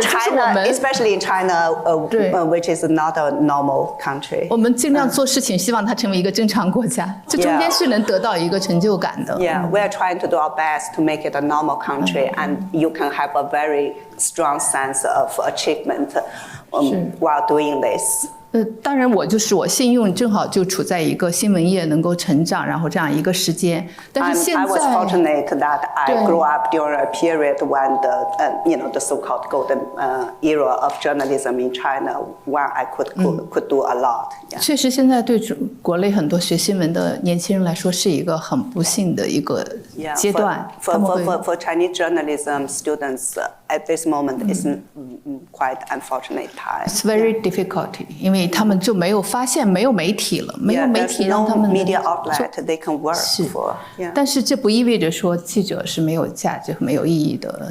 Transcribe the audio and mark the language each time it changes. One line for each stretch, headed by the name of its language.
English: China, especially in China, which is not a normal country.
Chinese: 我们尽量做事情，希望它成为一个正常国家。这中间是能得到一个成就感的。
English: Yeah, we are trying to do our best to make it a normal country, and you can have a very strong sense of achievement while doing this.
Chinese: 当然，我幸运，正好就处在一个新闻业能够成长，然后这样一个时间。但是现在
English: I was fortunate that I grew up during a period when the so-called golden era of journalism in China, where I could do a lot.
Chinese: 确实，现在对国内很多学新闻的年轻人来说，是一个很不幸的一个阶段。
English: For Chinese journalism students at this moment, it's quite unfortunate time. It's very difficult,
Chinese: 因为他们就没有发现，没有媒体了，没有媒体让他们
English: media outlet they can work for.
Chinese: 但是这不意味着说记者是没有价值和没有意义的。